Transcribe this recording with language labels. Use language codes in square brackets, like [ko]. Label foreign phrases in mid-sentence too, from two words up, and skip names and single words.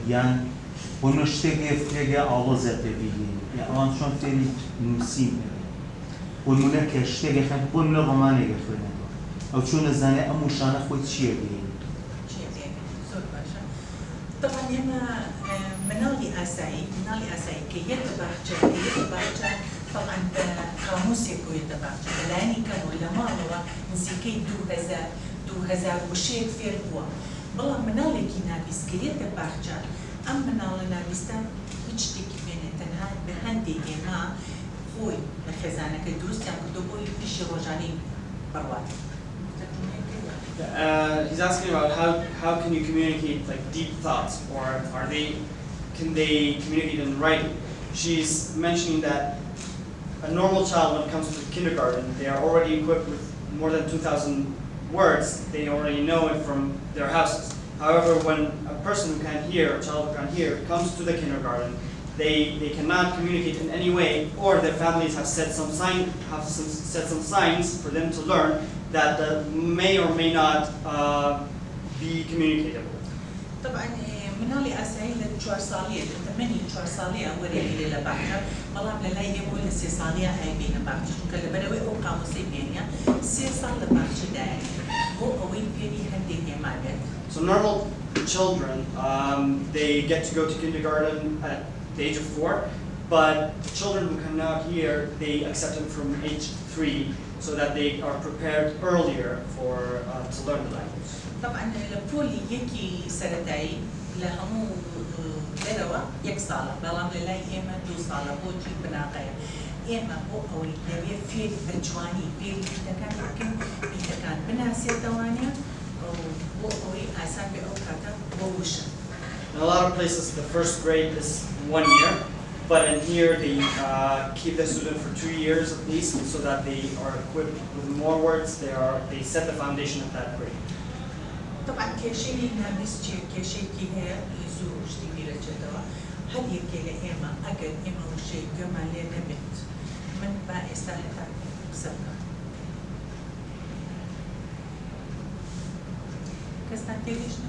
[ckb] يعني ونشتكي فيها عوضة تبيين يعني أنا شون تري نسيم ونمنا كشتكي خن بنا رمانة يخلنا ئەو چۆن نەزانێت ئەم وشانە خۆی چییە بێن زۆر باشە طبعا ئێمە مناڵی ئاسایی کە یەکە باخچە طبعا بە قاموسێک بۆیەتە باخچە لەلایەنی کەمەوە لە ماڵەوە نزیکەی 2000 وشەیەک فێر بووە بەڵام مناڵێکی نابیست کە یەکە باخچە ئەم مناڵە نابیستان هیچ شتێکی بێنێت تەنها بە هەندێک ئێمە خۆی لە خێزانەکە دروستیان کردو بۆی پیشی ڕۆژانەی بڕوات. [en] He's asking about how can you communicate like deep thoughts, or can they communicate in writing? She's mentioning that a normal child, when it comes to kindergarten, they are already equipped with more than 2,000 words. They already know it from their houses. However, when a person who can't hear, a child who can't hear, comes to the kindergarten, they cannot communicate in any way, or their families have set some signs for them to learn that may or may not be communicatable. [ckb] طبعا مناڵی ئاسایی لە 4 ساڵیە تەمەنی 4 ساڵیە وەرێگیرێ لە باخچە بەڵام لە لای ئێمە لە 3 ساڵیە ئایبێنە باخچە چونکە لەبەرەوەی ئەو قاموسەی بێنە 3 ساڵ لە باخچەدایە بۆ ئەوەی فێری هەندێک هێما بێت. [en] So normal children, they get to go to kindergarten at the age of 4, but the children who cannot hear, they accept them from age 3 so that they are prepared earlier to learn the language. [ckb] طبعا لپۆلی یەکی سەرەتایی لە هەموو دەرەوە 1 ساڵە بەڵام لە لای ئێمە 2 ساڵە بۆچی بناقەیە ئێمە بۆ ئەوەی لەوێ فێر بە جوانی فێری پیتەکان بکەین پیتەکان بناسێتەوانە بۆ ئەوەی ئاسان بێ ئەو کاتە بۆ وشە. [en] In a lot of places, the first grade is 1 year, but in here they keep the student for 2 years at least, so that they are equipped with more words. They set the foundation of that grade. [ckb] طبعا کێشەی نابیست کێشەیەکی هەیە زوو شتی بیرەچێتەوە هەر یەکێ لە ئێمە ئەگەر ئێمە وشەی گەمان لێ نەبێت من با ئێستا هەتا قسە بکەم. کەستان تێگەیشتن؟